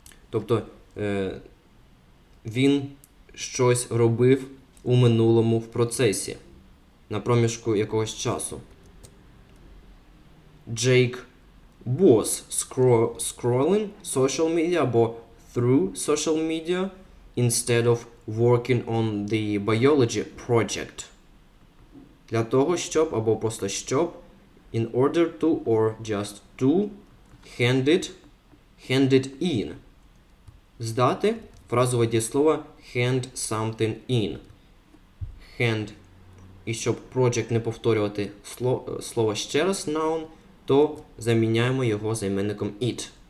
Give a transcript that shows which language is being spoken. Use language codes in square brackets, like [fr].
[uk] Тобто він щось робив у минулому в процесі, на проміжку якогось часу. [en] Джейк was scrolling social media [uk] або [en] through social media instead of working on the biology project. [uk] Для того, щоб, або просто щоб, [en] in order to or just to, hand it in. [uk] Здати, фразове дієслово hand something in. Hand. І щоб project не повторювати слово ще раз, noun, то заміняємо його займенником it.